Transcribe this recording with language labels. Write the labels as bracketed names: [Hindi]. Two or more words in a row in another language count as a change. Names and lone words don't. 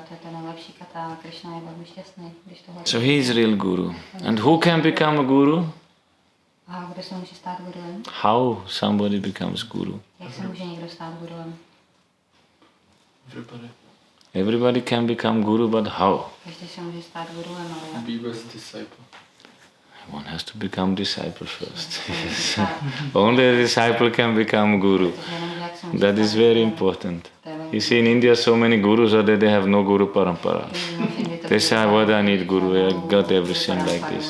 [English] So he is real Guru. And who can become a Guru? How somebody becomes Guru? Everybody. Everybody can become guru, but how? [Czech] Každý se může stát guruem, ale jak? [English] Be best disciple. One has to become disciple first. Yes. Only a disciple can become guru. That is very important. You see, in India, so many gurus are there, they have no [Hindi] guru parampara. [English] They say, what I need guru, I got everything like this.